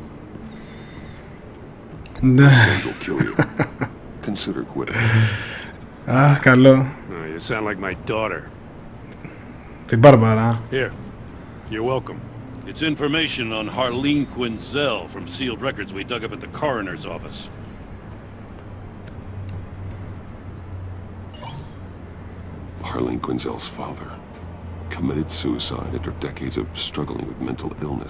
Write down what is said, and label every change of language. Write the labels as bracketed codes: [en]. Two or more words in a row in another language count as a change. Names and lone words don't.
[el] Ναι. [en] Consider quitting. [el] Α, καλό. [en] You sound like my daughter. [el] Την Μπάρμπαρα. [en] Here. You're welcome. It's information on Harleen Quinzel from sealed records we dug up at the coroner's office. Harleen Quinzel's father committed suicide after decades of struggling with mental illness.